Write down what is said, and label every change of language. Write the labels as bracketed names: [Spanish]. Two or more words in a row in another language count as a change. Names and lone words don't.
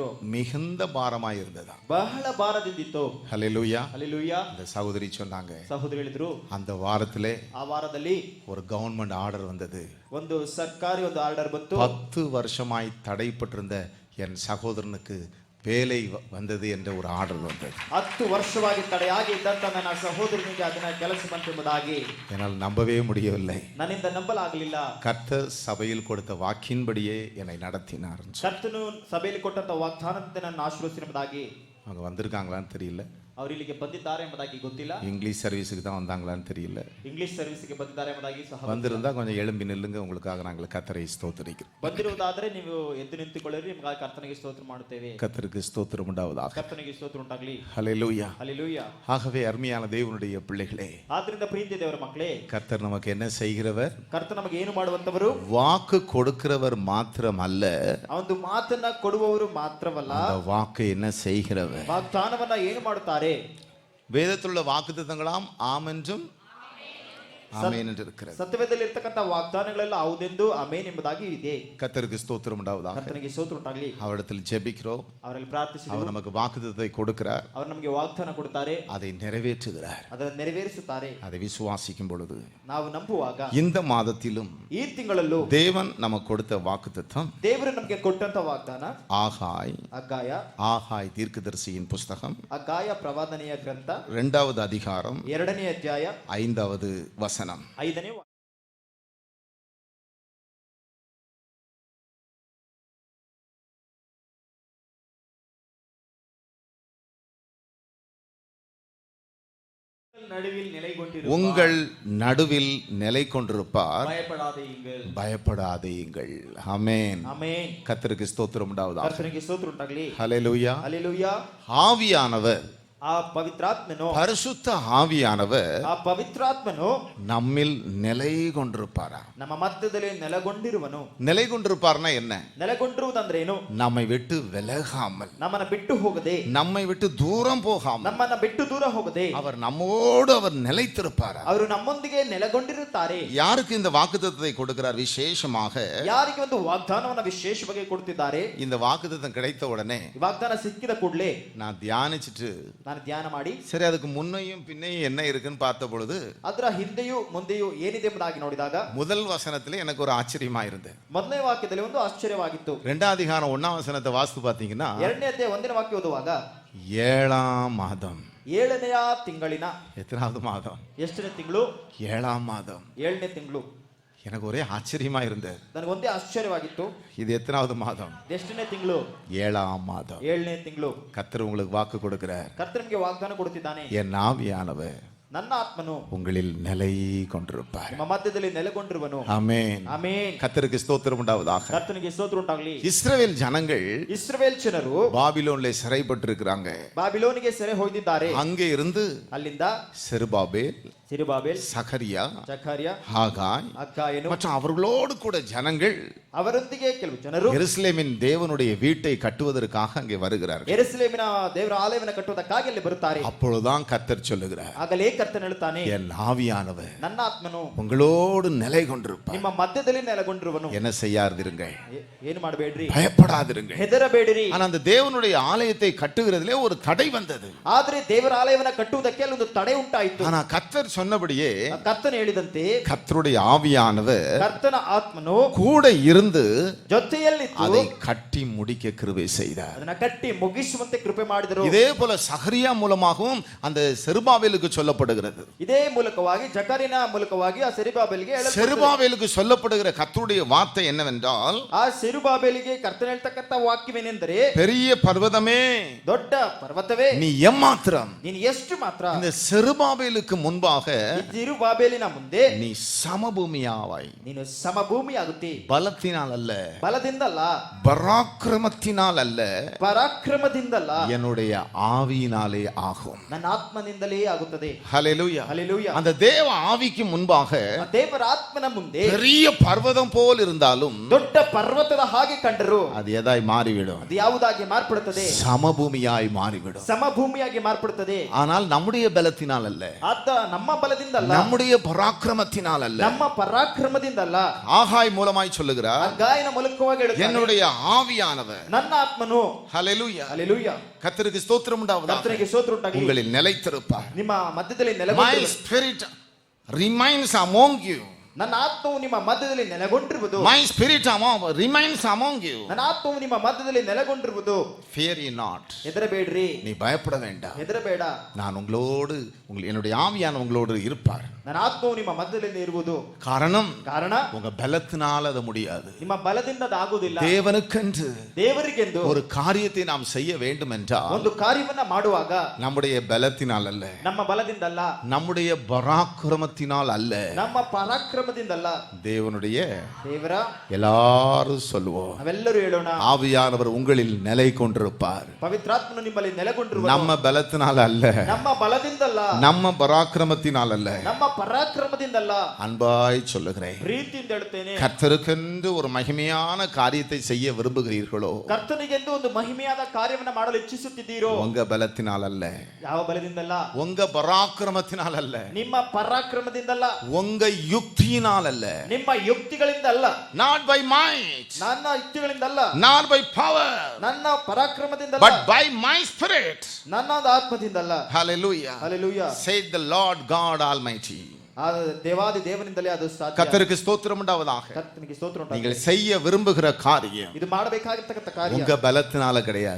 [Tamil] மிகுந்த பாரமாய் இருந்ததா? [Kannada] ಬಹಳ ಭಾರದಿಂದಿತ್ತು. [Tamil] ஹல்லேலூயா. [Kannada] ಹಲ್ಲೆಲೂಯಾ. [Tamil] இந்த சகோதரி சொன்னாங்க, [Kannada] ಸಹೋದರಿ ಹೇಳಿದ್ರು, [Tamil] அந்த வாரத்திலே [Kannada] ಆ ವಾರದಲ್ಲಿ [Tamil] ஒரு கவர்மெண்ட் ஆர்டர் வந்தது. [Kannada] ಒಂದು ಸರ್ಕಾರಿ ಒಂದು ಆರ್ಡರ್ ಬಂತು. [Tamil] 10 வருஷமாய் தடைப்பட்டிருந்த என் சகோதரனுக்கு வேலை வந்தது என்ற ஒரு ஆர்டர் வந்தது. [Kannada] 10 ವರ್ಷವಾಗಿ ತಡೆಯಾಗಿ ಇದ್ದಂತ ನನ್ನ ಸಹೋದರನಿಗೆ ಅದನ್ನ ಕೆಲಸ ಬಂತೆಂಬುದಾಗಿ [Tamil] என்னால் நம்பவே முடியவில்லை. [Kannada] ನನ್ನಿಂದ ನಂಬಲಾಗಲಿಲ್ಲ. [Tamil] கர்த்தர் சபையில் கொடுத்த வாக்கின்படியே என்னை நடத்தினார். [Kannada] ಕರ್ತನು ಸಭೆಯಲ್ಲಿ ಕೊಟ್ಟಂತ ವಾಗ್ದಾನದಂತೆ ನನ್ನ ಆಶೀರ್ವದಿಸಿರುವುದಾಗಿ. [Tamil] அவங்க வந்திருக்காங்களான்னு தெரியல. [Kannada] ಅವರು ಇಲ್ಲಿಗೆ ಬಂದಿದ್ದಾರೆ ಎಂಬುದಾಗಿ ಗೊತ್ತಿಲ್ಲ. [Tamil] இங்கிலீஷ் சர்வீஸுக்கு தான் வந்தாங்களான்னு தெரியல. [Kannada] ಇಂಗ್ಲಿಷ್ ಸರ್ವಿಸ್ಗೆ ಬಂದಿದ್ದಾರೆ ಎಂಬುದಾಗಿ ಸಹ [Tamil] வந்திருந்தா கொஞ்சம் எழும்பி நில்லுங்க, உங்களுக்காக நாங்கள் கர்த்தரை ஸ்தோத்திரிக்கிறோம். [Kannada] ಬಂದಿರುವುದಾದರೆ ನೀವು ಎದ್ದು ನಿಂತುಕೊಳ್ಳಿರಿ, ನಿಮಗಾಗಿ ಕರ್ತನಿಗೆ ಸ್ತೋತ್ರ ಮಾಡುತ್ತೇವೆ. [Tamil] கர்த்தருக்கு ஸ்தோத்திரம் உண்டாவதாக. [Kannada] ಕರ್ತನಿಗೆ ಸ್ತೋತ್ರ ಉಂಟಾಗಲಿ. [Tamil] ஹல்லேலூயா. [Kannada] ಹಲ್ಲೆಲೂಯಾ. [Tamil] ஆகவே அருமையான தேவனுடைய பிள்ளைகளே, [Kannada] ಆದ್ರಿಂದ ಪ್ರೀತಿ ದೇವರ ಮಕ್ಕಳೇ, [Tamil] கர்த்தர் நமக்கு என்ன செய்கிறவர்? [Kannada] ಕರ್ತ ನಮಗೆ ಏನು ಮಾಡುವಂತವರು? [Tamil] வாக்கு கொடுக்கிறவர் மாத்திரமல்ல, [Kannada] ಒಂದು ಮಾತನ್ನ ಕೊಡುವವರು ಮಾತ್ರವಲ್ಲ, [Tamil] அந்த வாக்கு என்ன செய்கிறவர்? [Kannada] ವಾಗ್ದಾನವನ್ನ ಏನು ಮಾಡುತ್ತಾರೆ? [Tamil] வேதத்திலுள்ள வாக்குத்தத்தங்களாம் ஆம் என்றும் ஆமென் என்று இருக்கிறது. [Kannada] ಸತ್ಯವೇದದಲ್ಲಿ ಇರತಕ್ಕಂತ ವಾಗ್ದಾನಗಳೆಲ್ಲ ಹೌದೆಂದು ಆಮೆನ್ ಎಂಬುದಾಗಿ ಇದೆ. [Tamil] கர்த்தருக்கு ஸ்தோத்திரம் உண்டாவதாக. [Kannada] ಕರ್ತನಿಗೆ ಸ್ತೋತ್ರ ಉಂಟಾಗಲಿ. [Tamil] அவரிடத்தில் ஜெபிக்கிறோம். [Kannada] ಅವರಲ್ಲಿ ಪ್ರಾರ್ಥಿಸಿದೆವು. [Tamil] அவர் நமக்கு வாக்குத்தத்தத்தை கொடுக்கிறார். [Kannada] ಅವರು ನಮಗೆ ವಾಗ್ದಾನ ಕೊಡುತ್ತಾರೆ, [Tamil] அதை நிறைவேற்றுகிறார். [Kannada] ಅದನ್ನು ನೆರವೇರಿಸುತ್ತಾರೆ. [Tamil] அதை விசுவாசிக்கும் பொழுது [Kannada] ನಾವು ನಂಬುವಾಗ [Tamil] இந்த மாதத்திலும் [Kannada] ಈ ತಿಂಗಳಲ್ಲೂ [Tamil] தேவன் நமக்கு கொடுத்த வாக்குத்தத்தம் [Kannada] ದೇವರು ನಮಗೆ ಕೊಟ್ಟಂತ ವಾಗ್ದಾನ [Tamil] ஆகாய் ஆகாய் தீர்க்கதரிசியின் புஸ்தகம் [Kannada] ಅಗಾಯ ಪ್ರವಾದನೆಯ ಗ್ರಂಥ [Tamil] 2வது அதிகாரம் [Kannada] 2ನೇ ಅಧ್ಯಾಯ [Tamil] 5வது வசனம். 5ನೇ நடுவில் நிலை கொண்டிருப்பார். உங்கள் நடுவில் நிலை கொண்டிருப்பார், பயப்படாதீங்கள். பயப்படாதீங்கள். ஆமென். ஆமென். கர்த்தருக்கு ஸ்தோத்திரம் உண்டாவதாக. [Kannada] ಕರ್ತನಿಗೆ ಸ್ತೋತ್ರ ಉಂಟಾಗಲಿ. [Tamil] ஹல்லேலூயா. [Kannada] ಹಲ್ಲೆಲೂಯಾ. [Tamil] ஆவியானவர், [Kannada] ಆ ಪವಿತ್ರಾತ್ಮನು, [Tamil] பரிசுத்த ஆவியானவர் [Kannada] ಆ ಪವಿತ್ರಾತ್ಮನು [Tamil] நம்மில் நிலை கொண்டிருப்பாரா? [Kannada] ನಮ್ಮ ಮಧ್ಯದಲ್ಲಿ ನೆಲೆಗೊಂಡಿರುವನು. [Tamil] நிலை கொண்டிருப்பார்னா என்ன? [Kannada] ನೆಲೆಗೊಂಡಿರುವುದಂದ್ರೇನು? [Tamil] நம்மை விட்டு விலகாமல், [Kannada] ನಮ್ಮನ್ನ ಬಿಟ್ಟು ಹೋಗದೆ, [Tamil] நம்மை விட்டு தூரம் போகாமல், [Kannada] ನಮ್ಮನ್ನ ಬಿಟ್ಟು ದೂರ ಹೋಗದೆ [Tamil] அவர் நம்மோடு அவர் நிலைத்திருப்பாரா? [Kannada] ಅವರು ನಮ್ಮೊಂದಿಗೆ ನೆಲೆಗೊಂಡಿರುತ್ತಾರೆ. [Tamil] யாருக்கு இந்த வாக்குத்தத்தத்தை கொடுக்கிறார்? விசேஷமாக [Kannada] ಯಾರಿಗೆ ಒಂದು ವಾಗ್ದಾನವನ್ನ ವಿಶೇಷವಾಗಿ ಕೊಡ್ತಿದ್ದಾರೆ? [Tamil] இந்த வாக்குத்தத்தம் கிடைத்த உடனே [Kannada] ಈ ವಾಗ್ದಾನ ಸಿಕ್ಕಿದ ಕೂಡಲೇ [Tamil] நான் தியானிச்சிட்டு [Kannada] ನಾನು ಧ್ಯಾನ ಮಾಡಿ [Tamil] சரி அதுக்கு முன்னையும் பின்னையும் என்ன இருக்குன்னு பார்த்த பொழுது [Kannada] ಅದರ ಹಿಂದೆಯೂ ಮುಂದೆಯೂ ಏನಿದೆ ಎಂಬುದಾಗಿ ನೋಡಿದಾಗ [Tamil] முதல் வசனத்துல எனக்கு ஒரு ஆச்சரியமா இருந்தது. [Kannada] ಮೊದಲನೇ ವಾಕ್ಯದಲ್ಲಿ ಒಂದು ಆಶ್ಚರ್ಯವಾಗಿತ್ತು. [Tamil] 2வது அதிகாரம் 1வது வசனத்தை வாசித்து பார்த்தீங்கன்னா [Kannada] 2ನೇ ಅಧ್ಯಾಯ 1ನೇ ವಾಕ್ಯ ಓದುವಾಗ [Tamil] 7ஆம் மாதம். [Kannada] 7ನೇ ತಿಂಗಳಿನ [Tamil] எத்தனாவது மாதம்? [Kannada] ಎಷ್ಟನೇ ತಿಂಗಳು? [Tamil] 7ஆம் மாதம். [Kannada] 7ನೇ ತಿಂಗಳು. [Tamil] எனக்கு ஒரே ஆச்சரியமா இருந்தது. [Kannada] ನನಗೆ ಒಂದೇ ಆಶ್ಚರ್ಯವಾಗಿತ್ತು. [Tamil] இது எத்தனாவது மாதம்? [Kannada] ಎಷ್ಟನೇ ತಿಂಗಳು? [Tamil] 7ஆம் மாதம். [Kannada] 7ನೇ ತಿಂಗಳು. [Tamil] கர்த்தர் உங்களுக்கு வாக்கு கொடுக்கிறார். [Kannada] ಕರ್ತನಿಗೆ ನಿಮಗೆ ವಾಗ್ದಾನ ಕೊಡುತ್ತಿದ್ದಾನೆ. [Tamil] என் ஆவியானவர் [Kannada] ನನ್ನ ಆತ್ಮನು [Tamil] உங்களில் நிலை கொண்டிருப்பார். [Kannada] ನಿಮ್ಮ ಮಧ್ಯದಲ್ಲಿ ನೆಲೆಗೊಂಡಿರುವನು. [Tamil] ஆமென். [Kannada] ಆಮೆನ್. [Tamil] கர்த்தருக்கு ஸ்தோத்திரம் உண்டாவதாக. [Kannada] ಕರ್ತನಿಗೆ ಸ್ತೋತ್ರ ಉಂಟಾಗಲಿ. [Tamil] இஸ்ரவேல் ஜனங்கள் [Kannada] ಇಸ್ರಾಯೇಲ್ ಜನರು [Tamil] பாபிலோன்ல சிறைப்பட்டிருக்கிறாங்க. [Kannada] ಬಾಬಿಲೋನಿಗೆ ಸೆರೆ ಹೋಗಿದ್ದಾರೆ. [Tamil] அங்கே இருந்து [Kannada] ಅಲ್ಲಿಂದ [Tamil] செருபாபேல், [Kannada] ಸಿರುಬಾಬೆಲ್, [Tamil] சகரியா, [Kannada] ಜಕರ್ಯ, [Tamil] ஆகாய் [Kannada] ಅಕ್ಕಾಯನು [Tamil] மற்றும் அவர்களோடு கூட ஜனங்கள் [Kannada] ಅವರೊಂದಿಗೆ ಕೆಲವು ಜನರು [Tamil] எருசலேமின் தேவனுடைய வீட்டை கட்டுவதற்காக அங்கே வருகிறார்கள். [Kannada] ಯೆರೂಸಲೇಮಿನ ದೇವರ ಆಲಯವನ್ನು ಕಟ್ಟುವುದಕ್ಕಾಗಿ ಅಲ್ಲಿ ಬರುತ್ತಾರೆ. [Tamil] அப்பொழுதுதான் கர்த்தர் சொல்லுகிறார், [Kannada] ಆಗಲೇ ಕರ್ತನು ಹೇಳುತ್ತಾನೆ, [Tamil] என் ஆவியானவர் [Kannada] ನನ್ನ ಆತ್ಮನು [Tamil] உங்களோடு நிலை கொண்டிருப்பார். [Kannada] ನಿಮ್ಮ ಮಧ್ಯದಲ್ಲಿ ನೆಲೆಗೊಂಡಿರುವನು. [Tamil] என்ன செய்யாதிருங்கள், [Kannada] ಏನು ಮಾಡಬೇಡ್ರಿ, [Tamil] பயப்படாதிருங்கள். [Kannada] ಹೆದರಬೇಡಿರಿ. [Tamil] ஆனா அந்த தேவனுடைய ஆலயத்தை கட்டுகிறதுலே ஒரு தடை வந்தது. [Kannada] ಆದ್ರೆ ದೇವರ ಆಲಯವನ್ನು ಕಟ್ಟುವುದಕ್ಕೆ ಅಲ್ಲಿ ಒಂದು ತಡೆ ಉಂಟಾಯಿತು. [Tamil] ஆனா கர்த்தர் சொன்னபடியே [Kannada] ಕರ್ತನು ಹೇಳಿದಂತೆ [Tamil] கர்த்தருடைய ஆவியானவர் [Kannada] ಕರ್ತನ ಆತ್ಮನು [Tamil] கூட இருந்து [Kannada] ಜೊತೆಯಲ್ಲಿದ್ದು [Tamil] அதை கட்டி முடிக்க கிருபை செய்தார். [Kannada] ಅದನ್ನ ಕಟ್ಟಿ ಮುಗಿಸುವಂತೆ ಕೃಪೆ ಮಾಡಿದರು. [Tamil] இதே போல சகரியா மூலமாகவும் அந்த செருபாபேலுக்கு சொல்லப்படுகிறது. [Kannada] ಇದೇ ಮೂಲಕವಾಗಿ ಜಕರಿನ ಮೂಲಕವಾಗಿ ಆ ಸೆರುಬಾಬೆಲಿಗೆ [Tamil] செருபாபேலுக்கு சொல்லப்படுகிற கர்த்தருடைய வார்த்தை என்னவென்றால், [Kannada] ಆ ಸೆರುಬಾಬೆಲಿಗೆ ಕರ್ತನು ಹೇಳ್ತಕ್ಕಂತ ವಾಕ್ಯವೇನೆಂದರೆ, [Tamil] பெரிய பர்வதமே, [Kannada] ದೊಡ್ಡ ಪರ್ವತವೇ, [Tamil] நீ எம்மாத்திரம் [Kannada] ನೀನು ಎಷ್ಟು ಮಾತ್ರ [Tamil] இந்த செருபாபேலுக்கு முன்பாக [Kannada] ಸಿರುಬಾಬೆಲಿನ ಮುಂದೆ [Tamil] நீ சமபூமியாவாய். [Kannada] ನೀನು ಸಮಭೂಮಿ ಆಗುತ್ತಿ. [Tamil] பலத்தினால் அல்ல, [Kannada] ಬಲದಿಂದಲ್ಲ, [Tamil] பராக்கிரமத்தினால் அல்ல, [Kannada] ಪರಾಕ್ರಮದಿಂದಲ್ಲ, [Tamil] என்னுடைய ஆவியினாலே ஆகும். [Kannada] ನನ್ನ ಆತ್ಮನಿಂದಲೇ ಆಗುತ್ತದೆ. [Tamil] ஹல்லேலூயா. [Kannada] ಹಲ್ಲೆಲೂಯಾ. [Tamil] அந்த தேவ ஆவிக்கு முன்பாக [Kannada] ಆ ದೇವರ ಆತ್ಮನ ಮುಂದೆ [Tamil] பெரிய பர்வதம் போல் இருந்தாலும் [Kannada] ದೊಡ್ಡ ಪರ್ವತದ ಹಾಗೆ ಕಂಡರು [Tamil] அது எதாய் மாறிவிடும்? [Kannada] ಅದು ಯಾವುದಾಗಿ ಮಾರ್ಪಡುತ್ತದೆ? [Tamil] சமபூமியாய் மாறிவிடும். [Kannada] ಸಮಭೂಮಿಯಾಗಿ ಮಾರ್ಪಡುತ್ತದೆ. [Tamil] ஆனால் நம்முடைய பலத்தினால் அல்ல, [Kannada] ಆದ ನಮ್ಮ ಬಲದಿಂದಲ್ಲ, [Tamil] நம்முடைய பராக்கிரமத்தினால் அல்ல. [Kannada] ನಮ್ಮ ಪರಾಕ್ರಮದಿಂದಲ್ಲ. [Tamil] ஆகாய் மூலமாய் சொல்லுகிறார், [Kannada] ಗಾಯನ ಮೂಲಕವಾಗಿ ಹೇಳುತ್ತಾನೆ, [Tamil] என்னுடைய ஆவியானவர். [Kannada] ನನ್ನ ಆತ್ಮನು, [Tamil] ஹல்லேலூயா, [Kannada] ಹಲ್ಲೆಲೂಯಾ, [Tamil] கர்த்தருக்கு ஸ்தோத்திரம் உண்டாவதாக, [Kannada] ಕರ್ತನಿಗೆ ಸ್ತೋತ್ರ ಉಂಟಾಗಲಿ, [Tamil] உங்களில் நிலைத்திருப்பார். [Kannada] ನಿಮ್ಮ ಮಧ್ಯದಲ್ಲಿ [English] My [Kannada] ನೆಲೆಗೊಂಡಿರುವನು. [English] spirit remains among you. [Kannada] ನನ್ನ ಆತ್ಮವು ನಿಮ್ಮ ಮಧ್ಯದಲ್ಲಿ ನೆಲೆಗೊಂಡಿರುವುದು. [English] My spirit remains among you. [Kannada] ನನ್ನ ಆತ್ಮವು ನಿಮ್ಮ ಮಧ್ಯದಲ್ಲಿ ನೆಲೆಗೊಂಡಿರುವುದು. [English] Fear ye not. [Kannada] ಹೆದರಬೇಡ್ರಿ. [Tamil] நீ பயப்பட வேண்டாம். [Kannada] ಹೆದರಬೇಡ. [Tamil] நான் உங்களோடு என்னுடைய ஆவியான உங்களோடு இருப்பார். [Kannada] ನನ್ನ ಆತ್ಮವು ನಿಮ್ಮ ಮಧ್ಯದಲ್ಲಿ ಇರುವುದು. [Tamil] காரணம் உங்க பலத்தினால அது முடியாது. [Kannada] ನಿಮ್ಮ ಬಲದಿಂದ ಅದು ಆಗುವುದಿಲ್ಲ. [Tamil] தேவனுக்கென்று [Kannada] ದೇವರಿಗೆಂದು [Tamil] ஒரு காரியத்தை நாம் செய்ய வேண்டும் என்றால் [Kannada] ಒಂದು ಕಾರ್ಯವನ್ನ ಮಾಡುವಾಗ [Tamil] நம்முடைய பலத்தினால் அல்ல, [Kannada] ನಮ್ಮ ಬಲದಿಂದ ಅಲ್ಲ, [Tamil] நம்முடைய பராக்கிரமத்தினால் அல்ல, [Kannada] ನಮ್ಮ ಪರಾಕ್ರಮದಿಂದ ಅಲ್ಲ, [Tamil] தேவர எல்லாரும் சொல்லுவோம், [Kannada] ನಾವೆಲ್ಲರೂ ಹೇಳೋಣ, [Tamil] ஆவியானவர் உங்களில் நிலை கொண்டிருப்பார். [Kannada] ಪವಿತ್ರಾತ್ಮನು ನಿಮ್ಮಲ್ಲಿ ನೆಲೆಗೊಂಡಿರುವನು. [Tamil] நம்ம பலத்தினால் அல்ல, [Kannada] ನಮ್ಮ ಬಲದಿಂದ ಅಲ್ಲ, [Tamil] நம்ம பராக்கிரமத்தினால் அல்ல, [Kannada] ನಮ್ಮ ಪರಾಕ್ರಮದಿಂದ ಅಲ್ಲ. [Tamil] அன்பாய் சொல்லுகிறேன், [Kannada] ಪ್ರೀತಿಯಿಂದ ಹೇಳುತ್ತೇನೆ, [Tamil] கர்த்தருக்கென்று ஒரு மகிமையான காரியத்தை செய்ய விரும்புகிறீர்களோ, [Kannada] ಕರ್ತನಿಗೆಂದು ಒಂದು ಮಹಿಮೆಯಾದ ಕಾರ್ಯವನ್ನು ಮಾಡಲು ಇಚ್ಛಿಸುತ್ತಿದ್ದೀರೋ, [Tamil] உங்க பலத்தினால் அல்ல, [Kannada] ಯಾವ ಬಲದಿಂದ ಅಲ್ಲ, [Tamil] உங்க பராக்கிரமத்தினால் அல்ல, [Kannada] ನಿಮ್ಮ ಪರಾಕ್ರಮದಿಂದ ಅಲ್ಲ, [Tamil] உங்க யுக்தியினால் அல்ல, [Kannada] ನಿಮ್ಮ ಯುಕ್ತಿಗಳಿಂದ ಅಲ್ಲ, [English] not by might, [Kannada] ನನ್ನ ಯುಕ್ತಿಗಳಿಂದ ಅಲ್ಲ, [English] not by power, [Kannada] ನನ್ನ ಪರಾಕ್ರಮದಿಂದ ಅಲ್ಲ, [English] but by my spirit, [Kannada] ನನ್ನ ಆತ್ಮದಿಂದ ಅಲ್ಲ. [English] hallelujah, hallelujah, said the Lord God Almighty. [Kannada] தேவாதி தேவனிಂದಲೇ ಅದು ಸಾಧ್ಯ. [Tamil] கர்த்தருக்கு ஸ்தோத்திரம் உண்டாவதாக. கர்த்தனுக்கு ஸ்தோத்திரம் உண்டாಗಲಿ. நீங்கள் செய்ய விரும்புகிற காரியம் [Kannada] ಇದು ಮಾಡಬೇಕಾಗಿರತಕ್ಕಂತ ಕಾರ್ಯ [Tamil] உங்க பலத்தினால கிடையாது,